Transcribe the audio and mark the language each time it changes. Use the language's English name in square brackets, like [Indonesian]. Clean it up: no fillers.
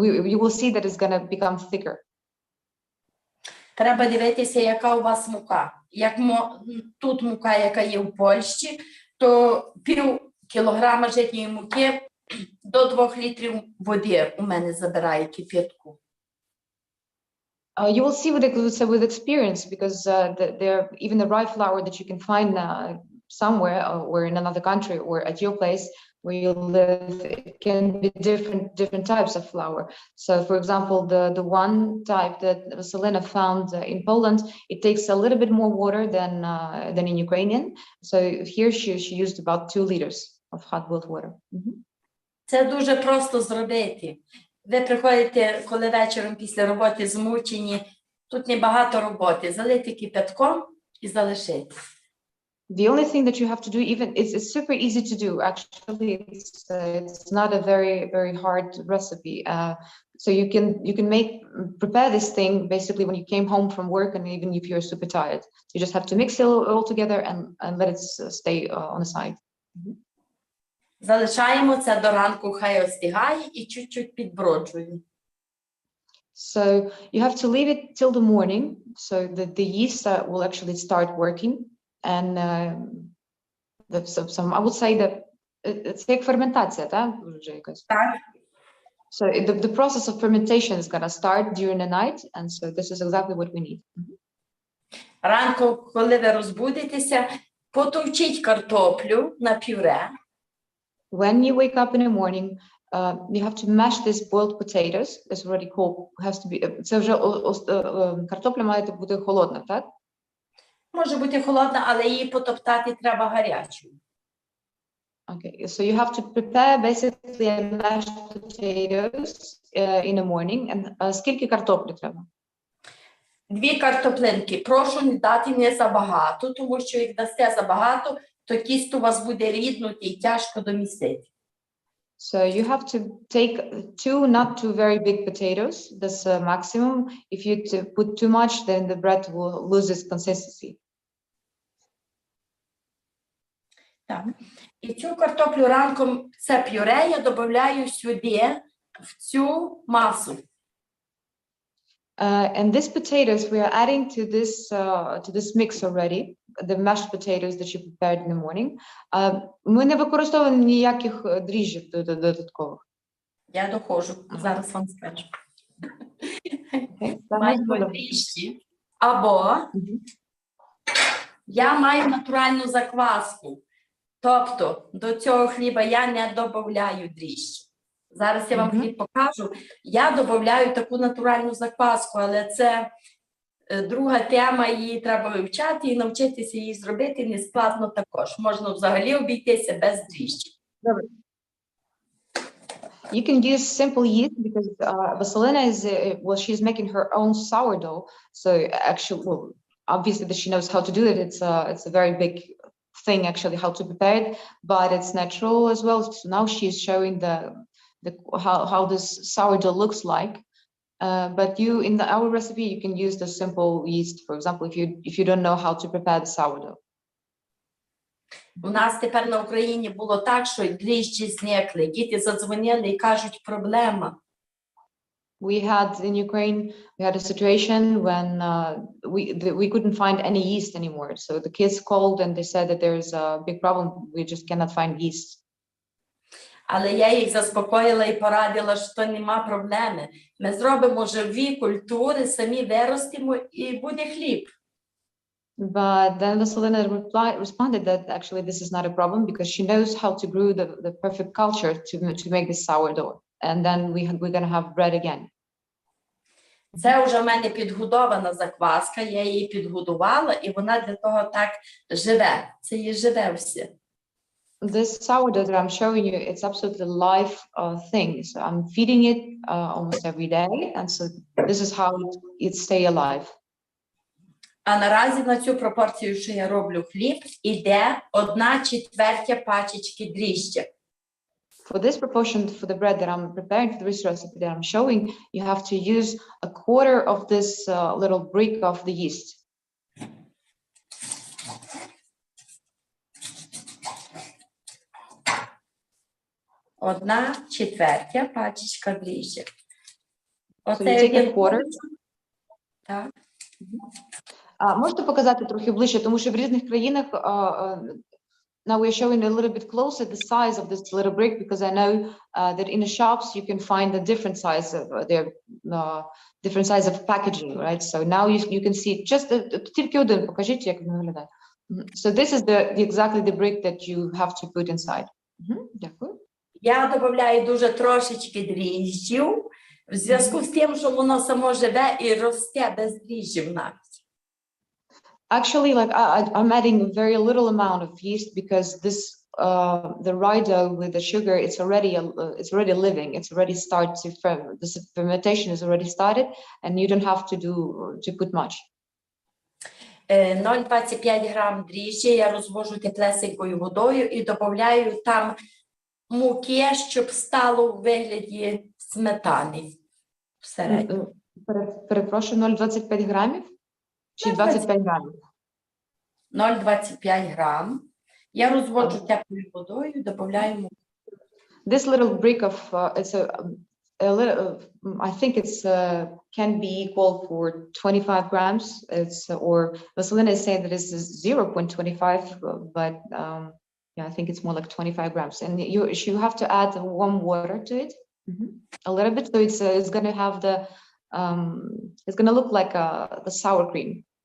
[English] You will see that it's going to become thicker. [Ukrainian] Треба дивитися, яка у вас мука. Як тут мука, яка є в Польщі, то пів кілограма житньої муки до 2 літрів води у мене забирає кип'ятку. [English] You will see with experience, because there even the rye flour that you can find somewhere or in another country or at your place where you live, it can be different types of flour. So, for example, the one type that Vasylena found in Poland, it takes a little bit more water than in Ukrainian. So here she used about 2 liters of hot boiled water. [Ukrainian] Це дуже просто зробити. Ви приходите, коли вечором після роботи змучені, тут небагато роботи. Залити кипятком і залишити. [English] The only thing that you have to do, even it's super easy to do. Actually, it's not a very hard recipe. So you can prepare this thing basically when you came home from work, and even if you're super tired, you just have to mix it all together and let it stay on the side. [Ukrainian] Залишаємо це до ранку, хай остигає і чуть-чуть підброджуємо. [English] So you have to leave it till the morning, so that the yeast will actually start working. And I would say that it's like fermentation, [Ukrainian] Так. [English] so the process of fermentation is gonna start during the night, and so this is exactly what we need. [Ukrainian] Ранку, коли ви розбудитеся, потовчіть картоплю на пюре. [English] When you wake up in the morning, you have to mash these boiled potatoes. It's already called, has to be. [Ukrainian] Це вже картопля має бути холодна, так? Може бути холодна, але її потоптати треба гарячою. [English] Okay, so you have to prepare basically mashed potatoes in the morning. [Ukrainian] And скільки картоплі треба? 2 картоплинки. Прошу не дати не забагато, тому що як дасте забагато, то тісто у вас буде ріднути і тяжко домістити. [English] So you have to take 2 not too very big potatoes. That's maximum. If you put too much, then the bread will lose its consistency. [Ukrainian] Так. І цю картоплю ранком, це пюре, я додаю сюди, в цю масу. [English] And these potatoes we are adding to this mix already, the mashed potatoes that you prepared in the morning. [Ukrainian] Ми не використовуємо ніяких дріжджів додаткових. Я доходжу, зараз вам скажу. Okay. Маємо дріжджі, або я маю натуральну закваску. Тобто до цього хліба я не додаю дріжджі. Зараз я вам хліб покажу. Я додаю таку натуральну закваску, але це друга тема, її треба вивчати і навчитися її зробити не складно також. Можна взагалі обійтися без дріжджів. [English] You can use simple yeast because Vasylena is, well, she's making her own sourdough. So actually, well, obviously that she knows how to do it. It's a very big thing actually how to prepare it, but it's natural as well. So now she's showing how this sourdough looks like. But in our recipe, you can use the simple yeast, for example, if you don't know how to prepare the sourdough. [Ukrainian] У нас тепер на Україні було так, що дріжджі зникли. Діти задзвонили і кажуть, проблема. [English] We had in Ukraine, we had a situation when we couldn't find any yeast anymore. So the kids called and they said that there's a big problem. We just cannot find yeast. [Ukrainian] Але я їх заспокоїла і порадила, що нема проблеми. Ми зробимо живі культури, самі виростимо і буде хліб. [English] But then Vasylena responded that actually this is not a problem because she knows how to brew the perfect culture to make this sourdough. And then we're going to have bread again. [Ukrainian] Це вже в мене підгодована закваска, я її підгодувала, і вона для того так живе. Це її живе все. [English] This sourdough that I'm showing you, it's absolutely live thing. So I'm feeding it almost every day. And so this is how it stay alive. [Ukrainian] А наразі на цю пропорцію, що я роблю хліб, іде 1/4 пачечки дріжджя. [English] For this proportion, for the bread that I'm preparing, for this recipe that I'm showing, you have to use 1/4 of this little brick of the yeast. [Ukrainian] Одна четвертя пачечка дріжджя. [English] So you take a quarter. [Ukrainian] Так. Можете показати трохи ближче, тому що в різних країнах [English] now we're showing a little bit closer the size of this little brick because I know that in the shops you can find a different size of different size of packaging, right? So now you can see just [Ukrainian] тільки один, покажіть, як він виглядає. [English] So this is exactly the brick that you have to put inside. [Ukrainian] Дякую. Я додаю дуже трошечки дріжджів, в зв'язку з тим, що воно само живе і росте без дріжджів навіть. [English] Actually, like I'm adding a very little amount of yeast because this the rye dough with the sugar, it's already living. It's already started to ferment. The fermentation is already started, and you don't have to put much. [Ukrainian] 0,25 грам дріжджі я розвожу теплесенькою водою і додаю там муки, щоб стало у вигляді сметани всередині. Перепрошую, 0,25 грамів? Чи 25 грамів? 0,25 грам. Я розводжу теплою водою, додаю муку. [English] This little brick of it's a little I think it's can be equal for 25 grams. It's or Vasylena is saying that it's 0.25, but yeah, I think it's more like 25 grams. And you have to add warm water to it, a little bit, so it's going to have the it's going to look like the sour cream.